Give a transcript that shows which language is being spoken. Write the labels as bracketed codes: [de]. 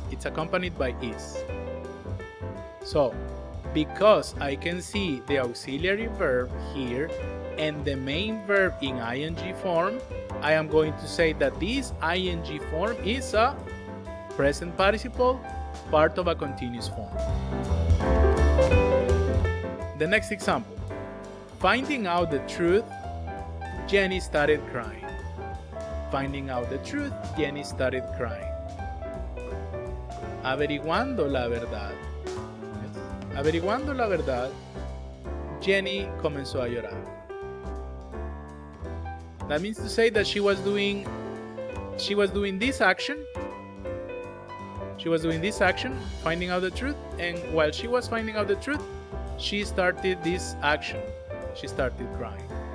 [en] It's accompanied by is. So, because I can see the auxiliary verb here and the main verb in ing form, I am going to say that this ing form is a present participle, part of a continuous form. The next example. Finding out the truth, Jenny started crying. Finding out the truth, Jenny started crying. [es] Averiguando la verdad. [en] Yes. [es] Averiguando la verdad, Jenny comenzó a llorar. [en] That means to say that she was doing this action. She was doing this action, finding out the truth, and while she was finding out the truth, she started this action. She started crying.